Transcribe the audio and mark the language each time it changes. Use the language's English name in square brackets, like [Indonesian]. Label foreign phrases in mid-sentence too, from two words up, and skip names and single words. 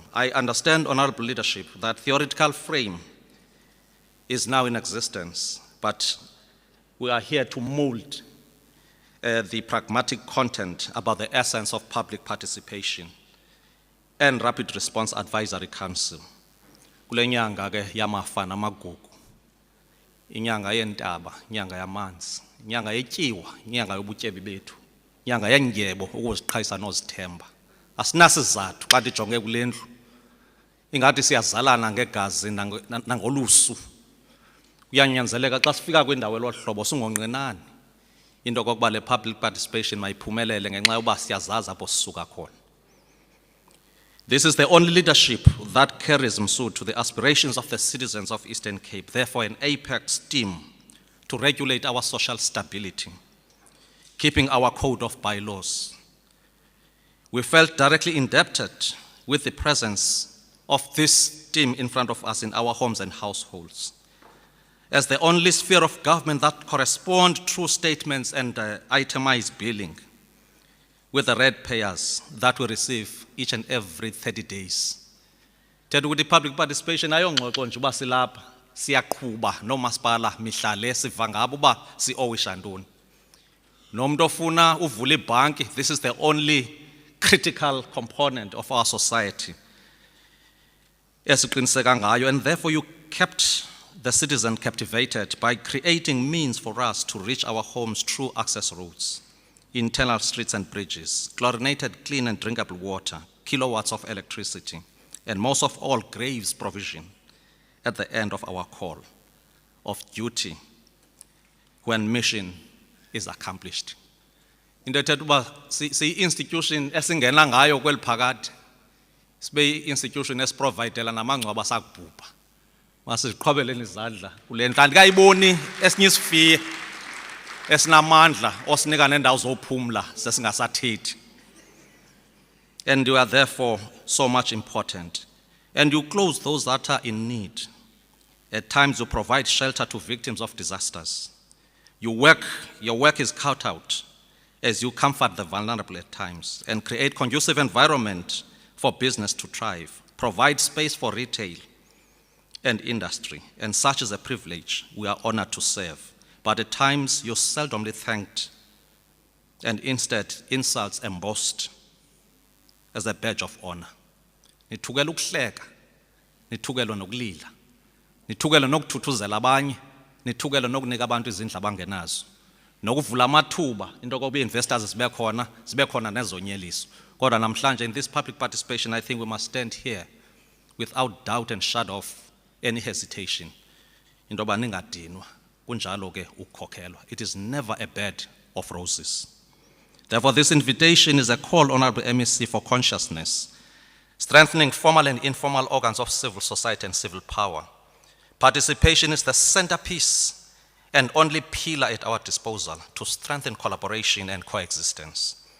[English] I understand, honorable leadership, that theoretical frame is now in existence, but we are here to mold the pragmatic content about the essence of public participation and Rapid Response Advisory Council. [Xhosa] Kule nyanga ke yamafa namagugu, inyanga yentaba, inyanga yamanzi, inyanga yetyiwa, inyanga yobutyebi bethu, inyanga yendyebo ukuziqhayisa nozithemba. Asinasizathu xa ndijonge kule ndlu ingathi siyazalana ngegazi nangolusu. Kuyanyanzeleka xa sifika kwindawo elohlobo singonqenani into kokuba le [English] public participation [Xhosa] mayiphumelele ngenxa yoba siyazazi apho sisuka khona. [English] This is the only leadership that carries Msud to the aspirations of the citizens of Eastern Cape, therefore an apex team to regulate our social stability, keeping our code of bylaws. We felt directly indebted with the presence of this team in front of us in our homes and households, as the only sphere of government that correspond true statements and itemized billing with the ratepayers that we receive each and every 30 days. [Xhosa] Thetha ukuthi [English] public participation [Xhosa] ayongxoxo nje uba silapha siyaqhuba nomasipala mihla le siva ngabo uba si-owisha ntoni. Nomuntu ofuna uvula ibhanki, [English] this is the only critical component of our society [Xhosa] esiqiniseka ngayo, [English] and therefore you kept the citizen captivated by creating means for us to reach our homes through access roads, internal streets and bridges, chlorinated clean and drinkable water, kilowatts of electricity, and most of all, graves provision at the end of our call of duty when mission is accomplished. [Xhosa] Into ethetha uba si-institution esingena ngayo kweli phakade, sibe i-institution esiprovidela namangcwaba sakubhubha. Masiziqhwabeleni izandla kule nto andikayiboni esinye isifiye esinamandla osinika nendawo zophumla sesingasathethi. [English] And you are therefore so much important. And you clothe those that are in need. At times you provide shelter to victims of disasters. Your work is cut out as you comfort the vulnerable at times and create conducive environment for business to thrive, provide space for retail and industry, and such is a privilege we are honored to serve. But at times you're seldomly thanked and instead insults embossed as a badge of honor. [Xhosa] Nithukela ukuhleka, nithukela nokulila, nithukela nokuthuthuzela abanye, nithukela nokunika abantu izindlu abangenazo, nokuvula amathuba into kokuba investors zibe khona nezonyeliso. Kodwa namhlanje [English] in this public participation, I think we must stand here without doubt and shadow of any hesitation. [Xhosa] Into yoba ningadinwa, kunjalo ke ukukhokhelwa. [English] It is never a bed of roses. Therefore, this invitation is a call, Honorable MEC, for consciousness, strengthening formal and informal organs of civil society and civil power. Participation is the centerpiece and only pillar at our disposal to strengthen collaboration and coexistence.